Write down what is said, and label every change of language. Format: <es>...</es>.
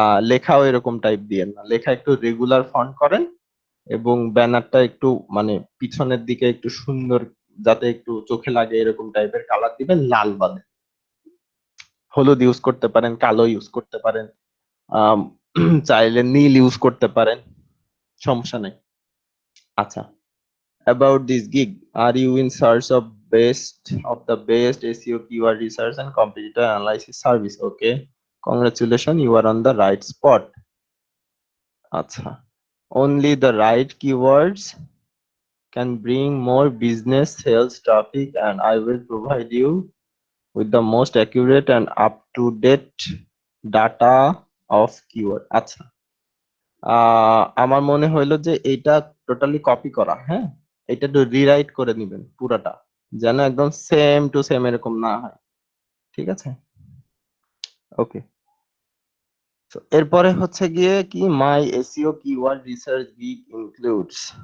<bn>লেখাও এরকম টাইপ দিয়েন না, লেখা একটু রেগুলার ফন্ট করেন, এবং ব্যানারটা একটু মানে পিছনের দিকে একটু সুন্দর, যাতে একটু চোখে লাগে এরকম টাইপের কালার দিবেন, লাল বাদে। হলুদ ইউজ করতে পারেন, কালো ইউজ করতে পারেন, আম, চাইলে নীল ইউজ করতে পারেন, সমস্যা নেই।</bn> <en>আচ্ছা, about this gig, are you in search of the best SEO keyword research and competitor analysis service? Okay, congratulations, you are on the right spot. আচ্ছা, only the right keywords can bring more business sales traffic, and I will provide you with the most accurate and up-to-date data of keyword.</en> <bn>আচ্ছা, আমার মনে হইলো যে এটা totally copy করা, হ্যাঁ, এটা একটু রিরাইট করে নিবেন পুরাটা, যেন একদম সেম টু সেম এরকম না হয়। ঠিক আছে, ওকে। তো এরপরে হচ্ছে গিয়ে কি,</bn> <en>My SEO keyword research gig includes.</en>